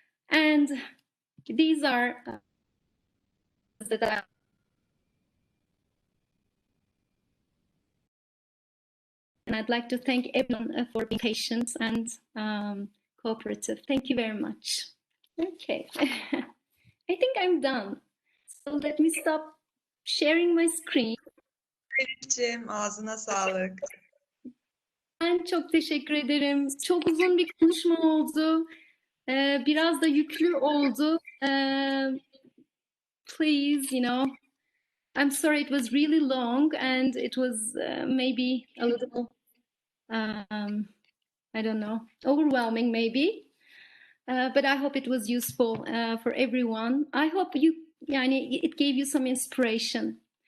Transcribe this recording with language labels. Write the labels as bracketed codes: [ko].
[en] And these are that and I'd like to thank everyone for being patient and cooperative. Thank you very much. Okay, I think I'm done. So let me stop sharing my screen. [tr] Elif'ciğim. Ağzına sağlık. Ben çok teşekkür ederim. Çok uzun bir konuşma oldu. Biraz da yüklü oldu. [en] Please, I'm sorry it was really long and it was maybe a little, I don't know, overwhelming maybe. But I hope it was useful for everyone. I hope it gave you some inspiration.